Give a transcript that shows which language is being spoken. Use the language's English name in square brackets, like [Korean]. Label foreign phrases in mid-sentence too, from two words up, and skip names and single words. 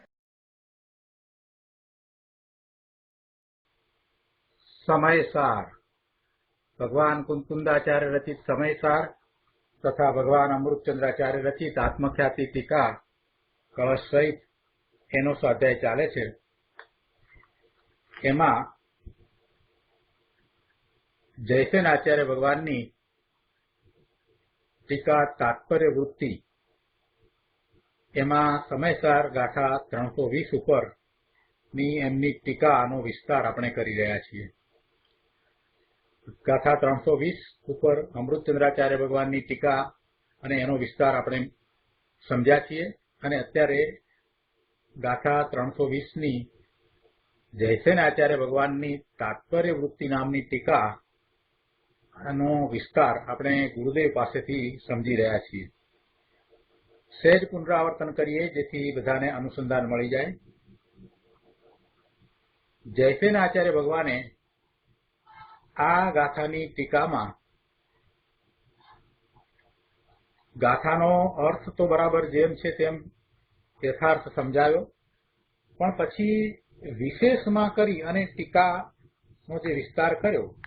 [Gujarati] સમયસાર ભગવાન કુંકુંદાચાર્ય રચિત સમયસાર તથા ભગવાન અમૃતચંદ્રાચાર્ય રચિત આત્મખ્યાતિ ટીકા કળશ સહિત એનો સ્વાધ્યાય ચાલે છે। એમાં જયસેન આચાર્ય ભગવાનની ટીકા તાત્પર્ય વૃત્તિ એમાં સમયસાર ગાથા 320 ઉપર ની એમની ટીકાનો વિસ્તાર આપણે કરી રહ્યા છીએ। ગાથા 320 ઉપર અમૃતચંદ્રાચાર્ય ભગવાનની ટીકા અને એનો વિસ્તાર આપણે સમજ્યા છીએ અને અત્યારે ગાથા 320 ની જયસેન આચાર્ય ભગવાન ની તાત્પર્ય વૃત્તિ નામની ટીકા વિસ્તાર આપણે ગુરુદેવ પાસેથી સમજી રહ્યા છીએ। સહજ પુનરાવર્તન કરીએ જેથી બધાને અનુસંધાન મળી જાય। જયસેન આચાર્ય ભગવાને આ ગાથાની ટીકામાં ગાથાનો અર્થ તો બરાબર જેમ છે તેમ યથાર્થ સમજાવ્યો, પણ પછી વિશેષ માં કરી અને ટીકા નો જે વિસ્તાર કર્યો